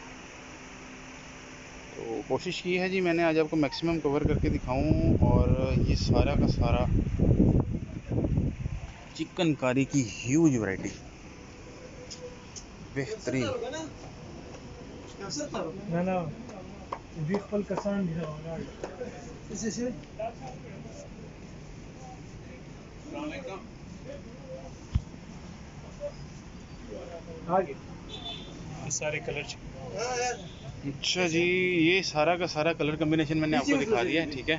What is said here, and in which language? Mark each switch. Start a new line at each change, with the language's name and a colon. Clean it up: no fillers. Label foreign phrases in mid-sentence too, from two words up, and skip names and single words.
Urdu: تو کوشش کی ہے جی میں نے آج آپ کو
English: maximum cover
Urdu: کر کے دکھاؤں. اور یہ سارا کا سارا چکن کاری کی
English: huge variety,
Urdu: بہترین.
Pashto: نه نه دوی خپل کسان دي نه ولاړ
Urdu: آگے سارے کلر اچھا جی، یہ سارا کا سارا
English: color combination
Urdu: میں نے آپ کو دکھا دیا ہے، ٹھیک ہے.